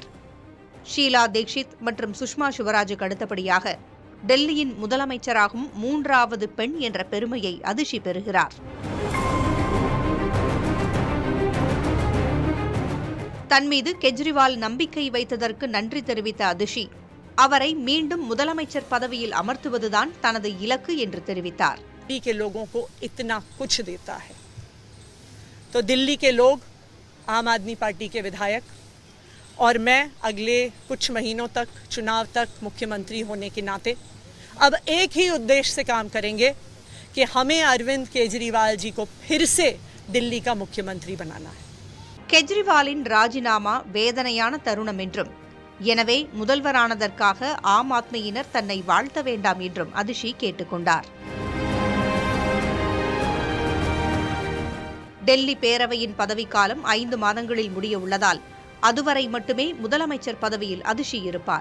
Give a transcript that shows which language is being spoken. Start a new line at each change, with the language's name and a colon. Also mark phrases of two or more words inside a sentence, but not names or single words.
Tamil: ஷீலா தீக்ஷித் மற்றும் சுஷ்மா சிவராஜுக்கு அடுத்தபடியாக டெல்லியின் முதலமைச்சராகும் 3வது பெண் என்ற பெருமையை அதிஷி பெறுகிறார். தன்மீது கெஜ்ரிவால் நம்பிக்கை வைத்ததற்கு நன்றி தெரிவித்த அதிஷி அவரை மீண்டும் முதலமைச்சர் பதவியில் அமர்த்துவதுதான் தனது இலக்கு என்று தெரிவித்தார்.
Hindi: के लोगों को इतना कुछ देता है तो दिल्ली के लोग, आम आदमी पार्टी के विधायक और मैं अगले कुछ महीनों तक, चुनाव तक मुख्यमंत्री होने के नाते अब एक ही उद्देश्य से काम करेंगे कि हमें अरविंद केजरीवाल जी को फिर से दिल्ली का मुख्यमंत्री बनाना है.
Tamil: கெஜ்ரிவாலின் ராஜினாமா வேதனையான தருணம் என்றும், எனவே முதல்வரானதற்காக ஆம் ஆத்மியினர் தன்னை வாழ்த்த வேண்டாம் என்றும் அதிஷி கேட்டுக்கொண்டார். டெல்லி பேரவையின் பதவிக்காலம் 5 மாதங்களில் முடிய உள்ளதால் அதுவரை மட்டுமே முதலமைச்சர் பதவியில் அதிஷி இருப்பார்.